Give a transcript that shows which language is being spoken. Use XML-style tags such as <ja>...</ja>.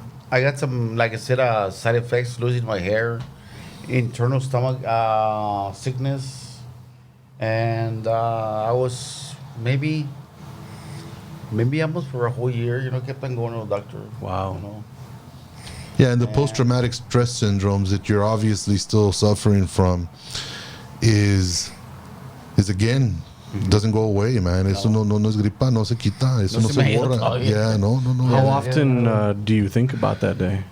<en>I got some, like I said, side effects: losing my hair, internal stomach sickness, and I was maybe almost for a whole year. Kept on going to the doctor. Wow. Yeah, and the post-traumatic stress syndromes that you're obviously still suffering from is again, doesn't go away, man.</en> <es>Eso no es gripa, no se quita, eso no se borra.</es> <en>Yeah, no. How often do you think about that day?</en>